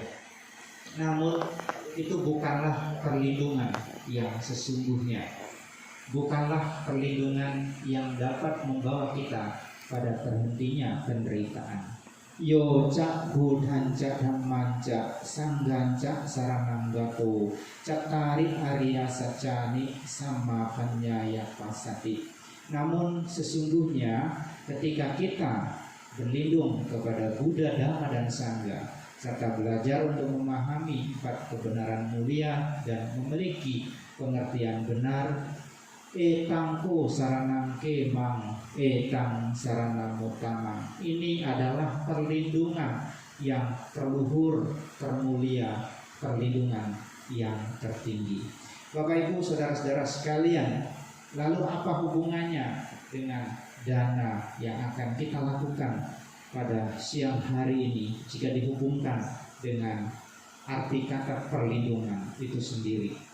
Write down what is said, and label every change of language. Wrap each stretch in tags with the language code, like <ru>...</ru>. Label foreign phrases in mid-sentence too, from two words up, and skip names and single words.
<id>Namun itu bukanlah perlindungan yang sesungguhnya, bukanlah perlindungan yang dapat membawa kita pada terhentinya penderitaan.</id> <pi>Yo cak budhan cak dhamman cak sanggan cak saranang gato cak tarik arya sacani sama panyaya pasati.</pi> <id>Namun sesungguhnya ketika kita berlindung kepada Buddha, Dhamma, dan Sangha, serta belajar untuk memahami 4 kebenaran mulia dan memiliki pengertian benar,</id> <pi>etangku saranang kemang etang saranang mutamang,</pi> <id>ini adalah perlindungan yang terluhur, termulia, perlindungan yang tertinggi. Bapak Ibu Saudara-saudara sekalian, lalu apa hubungannya dengan dana yang akan kita lakukan pada siang hari ini jika dihubungkan dengan arti kata perlindungan itu sendiri?</id>